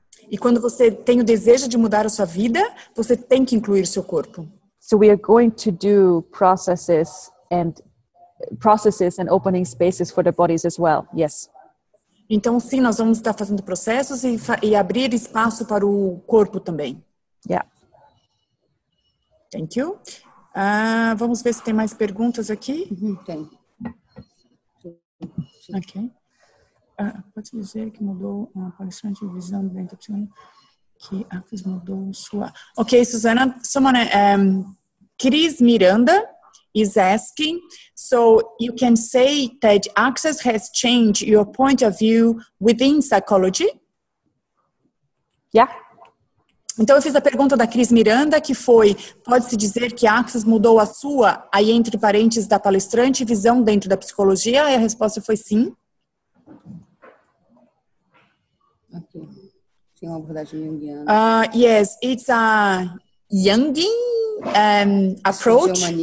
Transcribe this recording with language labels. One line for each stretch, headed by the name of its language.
Portuguese: E quando você tem o desejo de mudar a sua vida, você tem que incluir seu corpo.
English: So we are going to do processes and opening spaces for the bodies as well. Yes.
Portuguese: Então, sim, nós vamos estar fazendo processos e abrir espaço para o corpo também.
English: Yeah. Thank you.
Portuguese: Vamos ver se tem mais perguntas aqui. Tem. Ok. Pode dizer que mudou uma palestrante de visão dentro da psicologia, que Access mudou sua...
English: Ok, Susana, someone, Cris Miranda is asking, so you can say that Access has changed your point of view within psychology? Yeah.
Portuguese: Então eu fiz a pergunta da Cris Miranda, que foi, pode-se dizer que Access mudou a sua, aí entre parênteses da palestrante, visão dentro da psicologia? E a resposta foi sim.
English: Okay.
Portuguese: Tem uma abordagem junguiana.
English: Yes, it's a Jungian approach.